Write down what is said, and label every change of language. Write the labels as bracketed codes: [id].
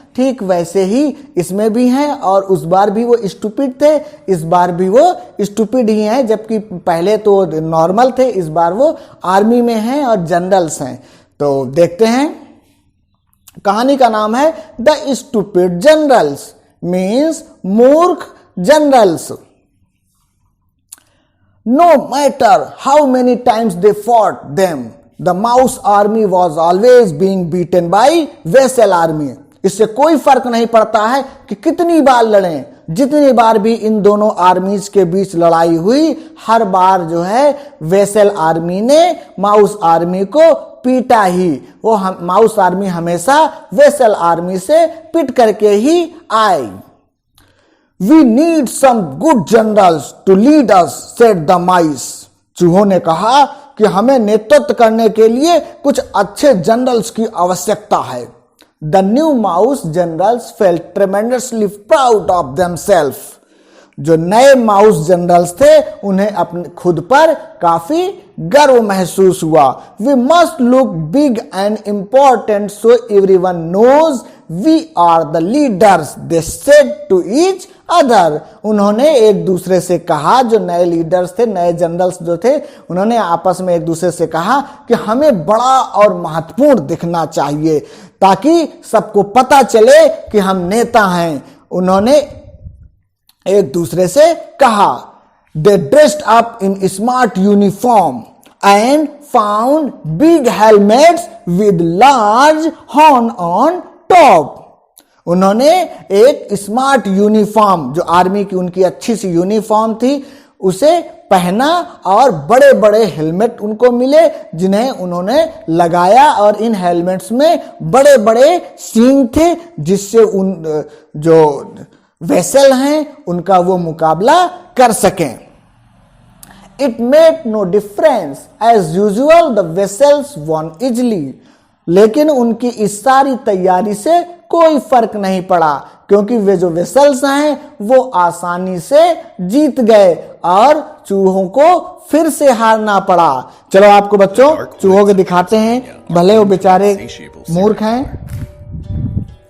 [hi] ठीक वैसे ही इसमें भी हैं, और उस बार भी वो स्टूपिड थे, इस बार भी वो स्टूपिड ही हैं। जबकि पहले तो नॉर्मल थे, इस बार वो आर्मी में हैं और जनरल्स हैं। तो देखते हैं, कहानी का नाम है द स्टूपिड जनरल्स, मीन्स मूर्ख generals. [en] No matter how many times they fought them, the mouse army was always being beaten by vessel army. [hi] इससे कोई फर्क नहीं पड़ता है कि कितनी बार लड़ें, जितनी बार भी इन दोनों आर्मीज के बीच लड़ाई हुई, हर बार जो है वेसल आर्मी ने माउस आर्मी को पीटा ही। वो माउस आर्मी हमेशा वेसल आर्मी से पिट करके ही आई। [en] We need some good generals to lead us, said the mice. [hi] चूहों ने कहा कि हमें नेतृत्व करने के लिए कुछ अच्छे जनरल्स की आवश्यकता है। [en] The new mouse generals felt tremendously proud of themselves. [hi] जो नए माउस जनरल्स थे उन्हें अपने खुद पर काफी गर्व महसूस हुआ। [en] We must look big and important so everyone knows we are the leaders, they said to each other. [hi] उन्होंने एक दूसरे से कहा, जो नए लीडर्स थे, नए जनरल्स जो थे, उन्होंने आपस में एक दूसरे से कहा कि हमें बड़ा और महत्वपूर्ण दिखना चाहिए ताकि सबको पता चले कि हम नेता हैं। उन्होंने एक दूसरे से कहा। [en] They dressed up in smart uniform and found big helmets with large horn on top. [hi] उन्होंने एक स्मार्ट यूनिफॉर्म, जो आर्मी की उनकी अच्छी सी यूनिफॉर्म थी, उसे पहना और बड़े बड़े हेलमेट उनको मिले जिन्हें उन्होंने लगाया, और इन हेलमेट्स में बड़े बड़े सींग थे जिससे उन जो वेसल हैं उनका वो मुकाबला कर सकें। [en] It made no difference. As usual, the vessels won easily. [hi] लेकिन उनकी इस सारी तैयारी से कोई फर्क नहीं पड़ा, क्योंकि वे जो वेसल्स हैं वो आसानी से जीत गए और चूहों को फिर से हारना पड़ा। चलो आपको बच्चों चूहों को दिखाते हैं, भले वो बेचारे मूर्ख हैं।